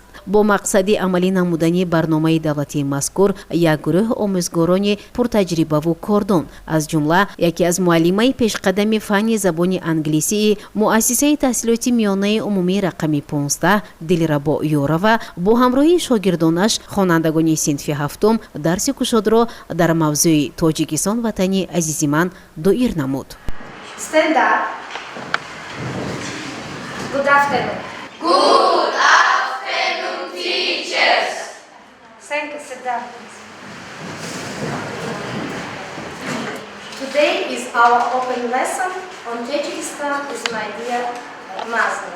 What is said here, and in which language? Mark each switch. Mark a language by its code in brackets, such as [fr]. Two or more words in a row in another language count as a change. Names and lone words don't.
[tg] бо мақсади амалӣ намудани барномаи давлатии мазкур як гурӯҳ омӯзгорони пуртаҷрибаву кордон аз ҷумла яке аз муаллимаи пешқадами фанни забони англисии муассисаи таҳсилоти миёнаи умумии рақами 15 Дилрабо Ёрова бо ҳамроҳии шогирдонаш хонандагони синфи ҳафтум дарси кушодро дар мавзӯи Тоҷикистон ватани азизи ман доир намуд. [en] Stand up. Good afternoon. Good afternoon, teachers. Thank you. Sit down. Today is our open lesson on Tajikistan is my dear motherland.